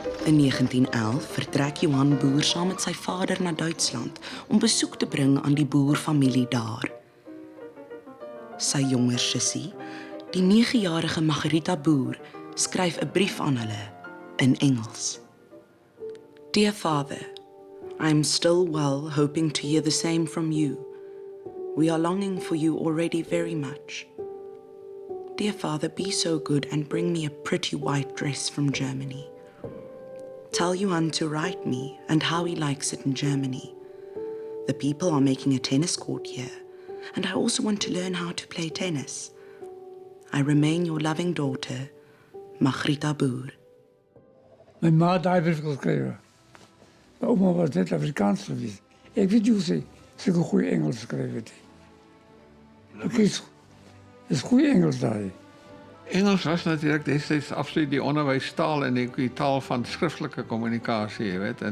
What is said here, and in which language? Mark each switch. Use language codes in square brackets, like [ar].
[af] In 1911 vertrek Johan Boer saam met sy vader na Duitsland om besoek te bring aan die boerfamilie daar. Sy jonger sussie, die 9-jarige Margarita Boer, skryf 'n brief aan hulle in Engels. [en] Dear Father, I am still well, hoping to hear the same from you. We are longing for you already very much. Dear Father, be so good and bring me a pretty white dress from Germany. Tell Johan to write me and how he likes it in Germany. The people are making a tennis court here, and I also want to learn how to play tennis. I remain your loving daughter, Margarita Boer. [af] My ma het daai brief geskryf. My ouma was net Afrikaans geweest. Ek weet hoe sy goeie Engels skryf het. Ek is goeie Engels daai. [nl] Engels was natuurlijk destijds absoluut die onderwijstaal en die taal van schriftelijke communicatie, je weet.